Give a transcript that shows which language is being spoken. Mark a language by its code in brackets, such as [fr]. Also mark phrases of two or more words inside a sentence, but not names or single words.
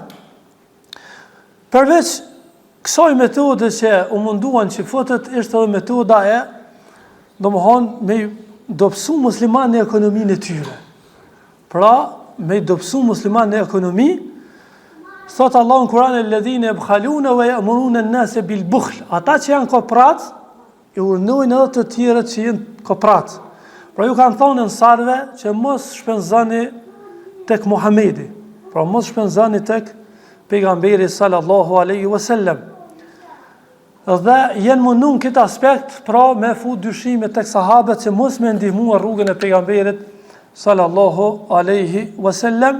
[sq] Përveç kësaj metode që u munduan që futet, ishte edhe metoda e domethënë me dobësu muslimanë në ekonominë e tyre. Pra, me dobësu muslimanë në ekonomi, thot Allah në Kur'an [ar] الذين يبخلون ويأمرون الناس بالبخل. [sq] Ata që janë koprat, i urnojnë edhe të tjerët që janë koprat. Pra ju kanë thonë ansarve që mos shpenzoni tek Muhamedi. Pra mos shpenzoni tek pejgamberi [ar] صلى الله عليه وسلم. [sq] Dhe jenë mundun këtë aspekt, pra me fut dyshime tek sahabët që mos me ndihmua rrugën e pejgamberit [ar] صلى الله عليه وسلم.